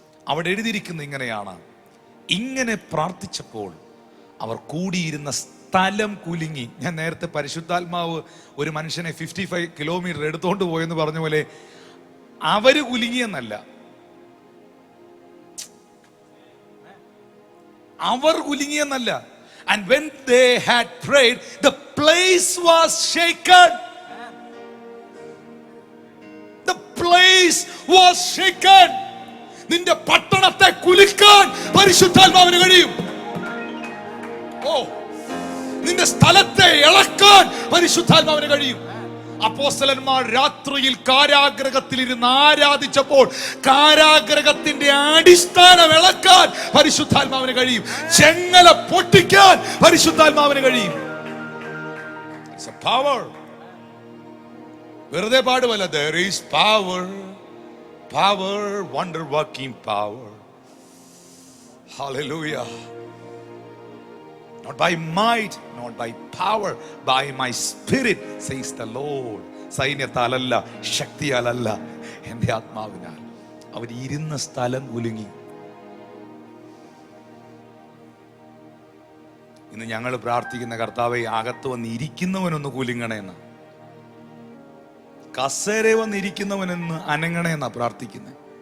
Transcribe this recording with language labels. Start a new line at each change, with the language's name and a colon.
Malayalam: അവിടെ എഴുതിയിരിക്കുന്നത് ഇങ്ങനെയാണ്: ഇങ്ങനെ പ്രാർത്ഥിച്ചപ്പോൾ അവർ കൂടിയിരുന്ന സ്ഥലം കുലുങ്ങി. ഞാൻ നേരത്തെ പരിശുദ്ധാത്മാവ് ഒരു മനുഷ്യനെ 55 കിലോമീറ്റർ എടുത്തോണ്ട് പോയെന്ന് പറഞ്ഞ പോലെ അവര് കുലുങ്ങിയെന്നല്ല, അവർ കുലുങ്ങിയെന്നല്ല.
English: And when they had prayed, the place was shaken. The place was shaken.
Malayalam: നിന്റെ പട്ടണത്തെ കുലുക്കാൻ പരിശുദ്ധാത്മാവിന് കഴിയും. ഓ, നിന്റെ സ്ഥലത്തെ ഇളക്കാൻ പരിശുദ്ധാത്മാവിന് കഴിയും. അപ്പോസ്തലന്മാർ രാത്രിയിൽ കാരാഗ്രഹത്തിൽ ഇരുന്ന് ആരാധിച്ചപ്പോൾ കാരാഗ്രഹത്തിന്റെ അടിസ്ഥാനം ഇളക്കാൻ പരിശുദ്ധാത്മാവിന് കഴിയും. ചെങ്ങല പൊട്ടിക്കാൻ പരിശുദ്ധാത്മാവിന് കഴിയും.
English: It's a power.
Malayalam: വെറുതെ പാടുവല്ല.
English: There is power, power, wonder working power. Hallelujah. Not by might, not by power, by my spirit, says the Lord.
Malayalam: സൈന്യത്താലല്ല, ശക്തിയാലല്ല, എൻ്റെ ആത്മാവിനാൽ. അവർ ഇരുന്ന സ്ഥലം കുലുങ്ങി. ഇന്ന് ഞങ്ങൾ പ്രാർത്ഥിക്കുന്ന കർത്താവേ, അകത്ത് വന്ന് ഇരിക്കുന്നവനൊന്ന് കുലുങ്ങണേന്ന്, കസേര വന്നിരിക്കുന്നവനൊന്ന് അനങ്ങണേന്നാ പ്രാർത്ഥിക്കുന്നത്.